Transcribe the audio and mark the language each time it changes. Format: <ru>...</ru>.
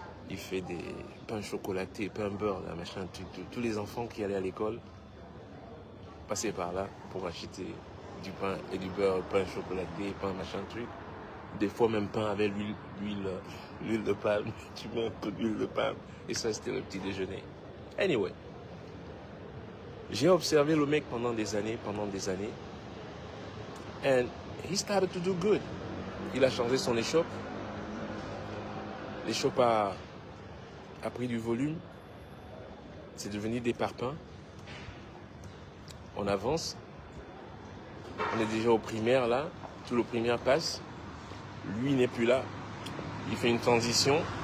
<fr>Il fait des pains chocolatés, pains beurre, là, machin, tous les enfants qui allaient à l'école passaient par là pour acheter du pain et du beurre, pain chocolaté, pain machin truc. Des fois même pain avec l'huile de palme. Tu mets un peu d'huile de palme. Et ça, c'était le petit déjeuner. Anyway. J'ai observé le mec pendant des années.</fr> <en>And he started to do good.</en> <fr>Il a changé son échoppe. L'échoppe a pris du volume. C'est devenu des parpaings. On avance. On est déjà au primaire là. Tout le primaire passe. Lui n'est plus là. Il fait une transition.</fr>